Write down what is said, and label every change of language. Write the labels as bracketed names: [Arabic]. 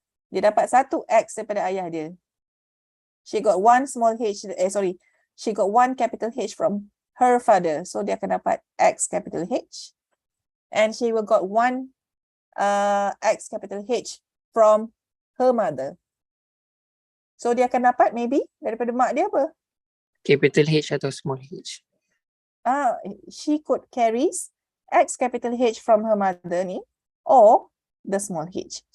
[Malay] Dia dapat 1x daripada ayah dia. [English] She got one small h, she got one capital H from her father. [Malay] So dia akan dapat x capital H. [English] And she will got one x capital H from her mother. [Malay] So dia akan dapat maybe daripada mak dia apa? [English] Capital H atau small h? She could carries x capital H from her mother [Malay] ni, [English] or the small h.